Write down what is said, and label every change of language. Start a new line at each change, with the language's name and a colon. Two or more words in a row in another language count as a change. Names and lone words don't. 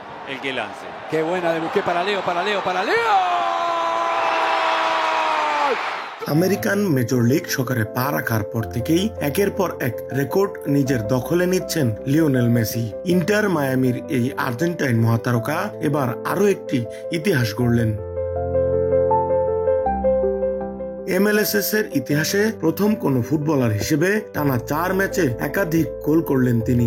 Spanish: el que lance. Qué buena de Busquets para Leo, para Leo, para Leo.
Bangla: আমেরিকান মেজর লিগ সকারে পা রাখার পর থেকেই একের পর এক রেকর্ড নিজের দখলে নিচ্ছেন লিওনেল মেসি। ইন্টার মায়ামির এই আর্জেন্টাইন মহাতারকা এবার আরো একটি ইতিহাস গড়লেন। MLS এর ইতিহাসে প্রথম কোন ফুটবলার হিসেবে টানা 4 ম্যাচে একাধিক গোল করলেন তিনি।